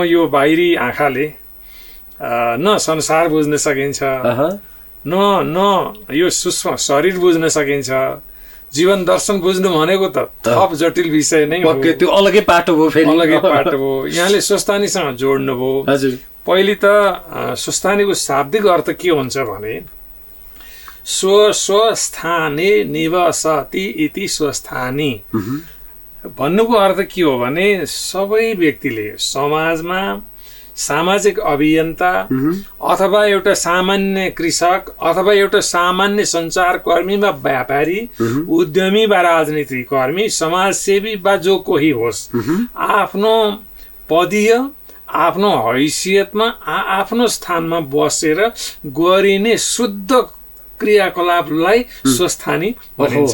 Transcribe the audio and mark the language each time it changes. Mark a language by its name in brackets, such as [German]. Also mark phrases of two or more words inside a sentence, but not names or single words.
[Nepali] यो बाहिरी आँखाले न संसार बुझ्न सकिन्छ, न यो सूक्ष्म शरीर बुझ्न सकिन्छ। जीवन दर्शन बुझ्नु भनेको त थप जटिल विषय नै हो, त्यो अलगै पाटो हो, फेरि अलगै पाटो हो। यहाँले स्वस्थानीसँग जोड्नु भयो। पहिले त स्वस्थानीको शाब्दिक अर्थ के हुन्छ भने [Sanskrit] स्वस्थाने निवसति इति स्वस्थानी [Nepali] भन्नुको अर्थ के हो भने सबै व्यक्तिले समाजमा सामाजिक अभियन्ता अथवा एउटा सामान्य कृषक अथवा एउटा सामान्य सञ्चारकर्मी वा व्यापारी, उद्यमी वा राजनीतिक कर्मी, समाजसेवी वा जो कोही होस्, आफ्नो पदीय आफ्नो हैसियतमा आफ्नो स्थानमा बसेर गरिने शुद्ध क्रियाकलापलाई स्वस्थानी भनिन्छ।